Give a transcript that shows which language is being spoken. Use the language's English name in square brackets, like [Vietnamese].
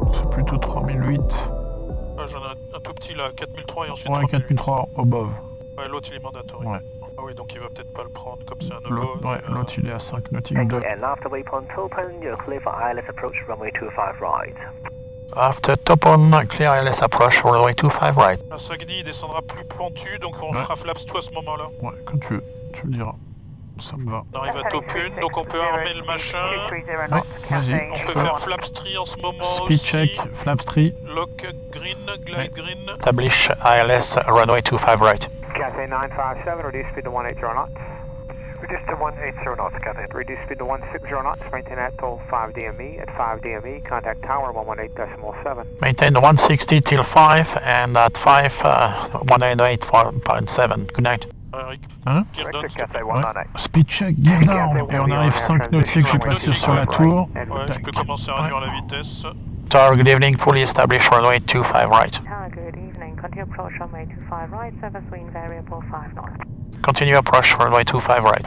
[French] Plutôt 3008. Ah, j'en ai un tout petit là, 4003 et ensuite [English] Ouais, 4003 above. [French] Ouais, l'autre il est mandatory. Ouais. Ah oui, donc il va peut-être pas le prendre comme c'est un L'autre, [English] above. [French] ouais, l'autre il est à 5 nautiques de. [English] And after waypoint open, you're clear for ILS approach runway 25 right. After top on clear ILS approach runway 25 right. [French] À Sagny il descendra plus pentu, donc on Ouais. fera flaps tout à ce moment-là. Ouais, quand tu veux, tu me diras. Ça me va. On arrive à top 1, donc on peut armer le machin. Ouais, vas-y. On peut faire flaps 3 en ce moment [English] Speed [French] aussi. [English] check, flaps 3. Lock green, glide green. Establish ILS runway 25 right. Cathay 957, reduce speed to 180 knots. Reduce to 180 knots, Cathay. Reduce speed to 160 knots, maintain at till 5 DME. At 5 DME, contact tower 118.7. Maintain 160 till 5 and at 5 188.7. Good night. Eric, Hein? gear down, [French] s'il te plaît. [English] Cathay 198. Speed check, gear down. [French] Et on arrive 5 nautiques, je passe sur la tour. Ouais, je peux commencer à réduire la vitesse. [English] Tower, good evening, fully established runway 25 right. Tower, good evening. Continue approach runway 25 right, service wind variable 5 knots. Continue approach runway 25 right.